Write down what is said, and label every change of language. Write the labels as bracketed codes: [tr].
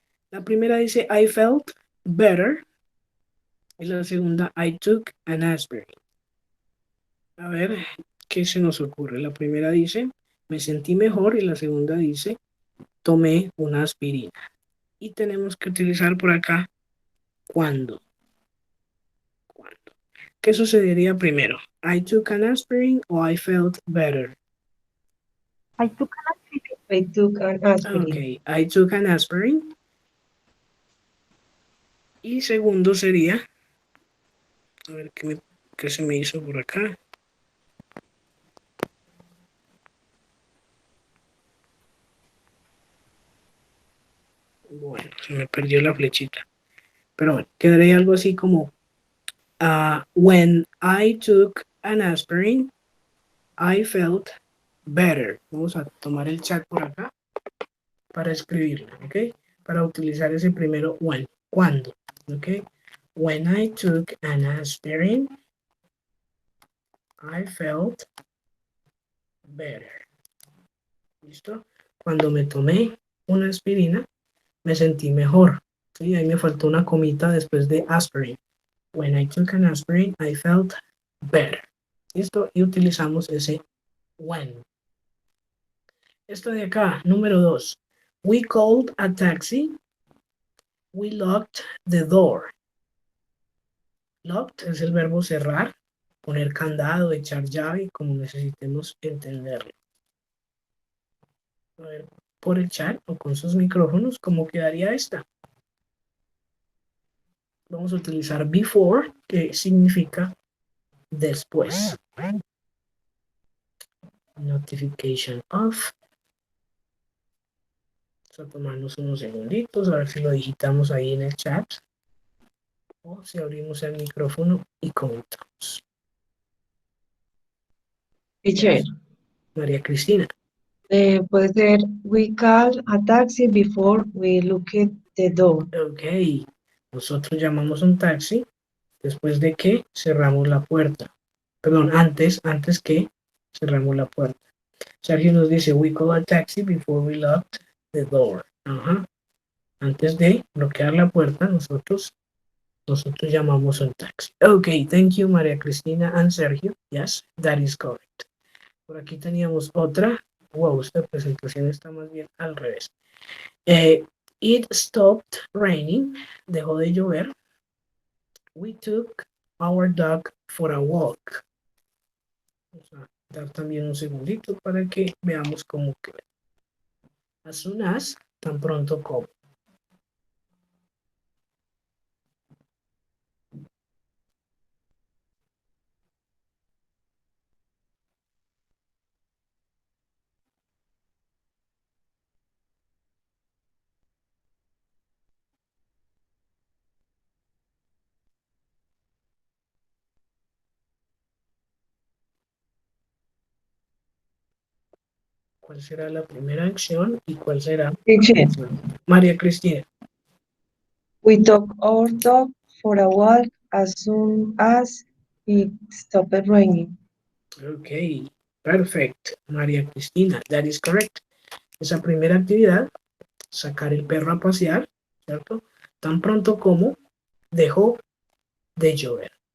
[es] La primera dice [en] I felt better. [es] Y la segunda [en] I took an aspirin. [es] A ver, ¿qué se nos ocurre? La primera dice me sentí mejor y la segunda dice tomé una aspirina. Y tenemos que utilizar por acá ¿cuándo? ¿Cuándo? ¿Qué sucedería primero? [en] I took an aspirin o I felt better. I took an aspirin. Ok, I took an aspirin. [es] Y segundo sería, a ver qué se me hizo por acá. Bueno, se me perdió la flechita. Pero bueno, quedaría algo así como [en] when I took an aspirin, I felt better. [es] Vamos a tomar el chat por acá para escribirlo, ¿ok? Para utilizar ese primero when. ¿Cuándo? ¿Ok? [en] When I took an aspirin, I felt better. [es] ¿Listo? Cuando me tomé una aspirina, me sentí mejor. ¿Sí? Ahí me faltó una comita después de aspirin. [en] When I took an aspirin, I felt better. [es] ¿Listo? Y utilizamos ese when. Esto de acá, número 2. [en] We called a taxi. We locked the door. [es] Locked es el verbo cerrar, poner candado, echar llave, como necesitemos entenderlo. A ver, por el chat o con sus micrófonos, ¿cómo quedaría esta? Vamos a utilizar before, que significa después. [en] Notification off. [es] Vamos a tomarnos unos segunditos, a ver si lo digitamos ahí en el chat. O si abrimos el micrófono y comentamos. [en] Teacher, María Cristina. [es] puede ser [en] we called a taxi before we locked the door. Ok. [es] Nosotros llamamos un taxi después de que cerramos la puerta. Perdón, antes que cerramos la puerta. [en] Sergio [es] nos dice, [en] we call a taxi before we locked the door. [es] Ajá. Antes de bloquear la puerta, nosotros llamamos un taxi. [en] Ok, thank you, María Cristina and Sergio. Yes, that is correct. [es] Por aquí teníamos otra. Wow, esta presentación está más bien al revés. [en] It stopped raining. [es] Dejó de llover. [en] We took our dog for a walk. [es] Vamos a dar también un segundito para que veamos cómo queda. [en] As soon as, [es] tan pronto como. ¿Cuál será la primera acción y cuál será? [en] Teacher, María Cristina. we took our dog for a walk as soon as it stopped raining. Ok, perfect. María Cristina, that is correct. [es] Esa primera actividad, sacar el perro a pasear, ¿cierto? Tan pronto como dejó de llover.